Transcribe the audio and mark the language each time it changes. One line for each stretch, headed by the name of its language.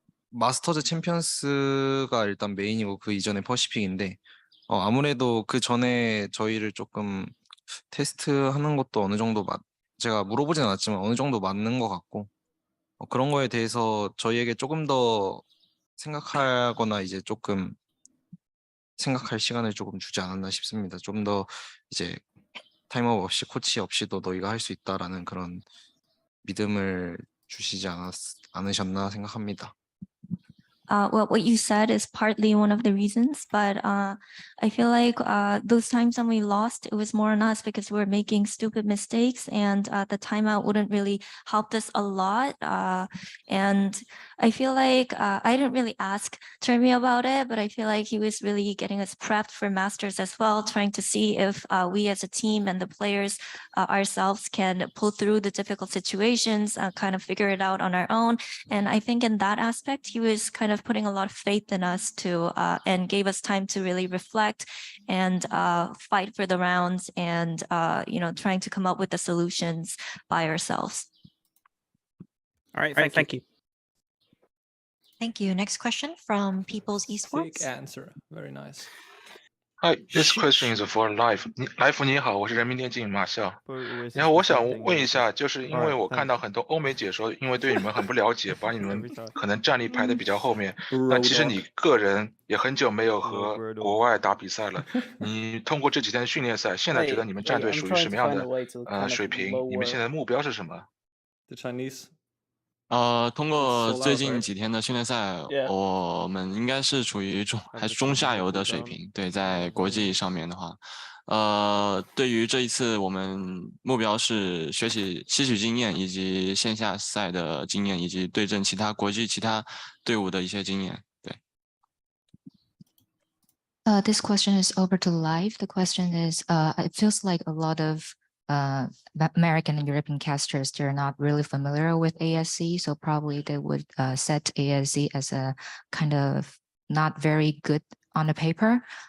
Korean: 마스터즈 챔피언스가 일단 메인이고 그 이전에 퍼시픽인데 아무래도 그 전에 저희를 조금 테스트하는 것도 어느 정도 제가 물어보진 않았지만 어느 정도 맞는 것 같고 그런 거에 대해서 저희에게 조금 더 생각하거나 이제 조금 생각할 시간을 조금 주지 않았나 싶습니다. 좀 더 이제 타임아웃 없이 코치 없이도 너희가 할 수 있다라는 그런 믿음을 주시지 않으셨나 생각합니다.
English: well, what you said is partly one of the reasons, but I feel like those times when we lost, it was more on us because we were making stupid mistakes, and the timeout wouldn't really help us a lot. And I feel like I didn't really ask Jeremy about it, but I feel like he was really getting us prepped for Masters as well, trying to see if we as a team and the players ourselves can pull through the difficult situations, kind of figure it out on our own. And I think in that aspect, he was kind of putting a lot of faith in us to and gave us time to really reflect and fight for the rounds and trying to come up with the solutions by ourselves. All right, thank you. Thank you. Next question from People's Big Esports. answer. Very nice. Hi, this question is for Life。
Chinese: 来福你好，我是人民电竞马笑。然后我想问一下，就是因为我看到很多欧美解说，因为对你们很不了解，把你们可能战力排得比较后面。那其实你个人也很久没有和国外打比赛了。你通过这几天的训练赛，现在觉得你们战队属于什么样的水平？你们现在的目标是什么？
English: The Chinese.
Chinese: 通过最近几天的训练赛，我们应该是处于中下游的水平。对，在国际上面的话，对于这一次我们目标是吸取经验，以及线下赛的经验，以及对阵国际其他队伍的一些经验。对。
English: This question is over to Live. The question is, it feels like a lot of American and European casters, they're not really familiar with ASC, so probably they would set ASC as a kind of not very good on the paper.